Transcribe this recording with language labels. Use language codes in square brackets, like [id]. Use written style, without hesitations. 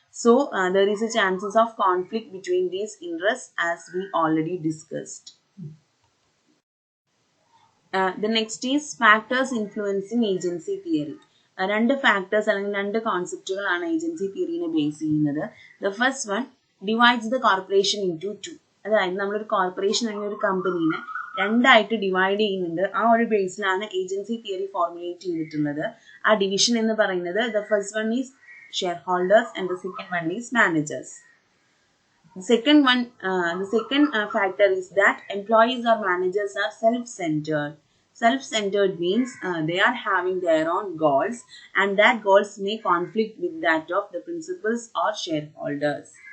[en] So there is a chances of conflict between these interests as we already discussed. The next is factors influencing agency theory. [ml] രണ്ട് factors അല്ലെങ്കിൽ രണ്ട് കോൺസെപ്റ്റുകളാണ് agency തിയറിനെ base ചെയ്യുന്നത്. [en] The first one divides the corporation into two. [ml] അതായത് നമ്മളൊരു corporation അല്ലെങ്കിൽ ഒരു കമ്പനീനെ രണ്ടായിട്ട് divide ചെയ്യുന്നുണ്ട്. ആ ഒരു ബേസിലാണ് ഏജൻസി തിയറി ഫോർമുലേറ്റ് ചെയ്തിട്ടുള്ളത്. ആ ഡിവിഷൻ എന്ന് പറയുന്നത് [en] The first one is shareholders and the second one is managers. The second factor is that employees or managers are self-centered. Self-centered means they are having their own goals and that goals may conflict with that of the principals or shareholders.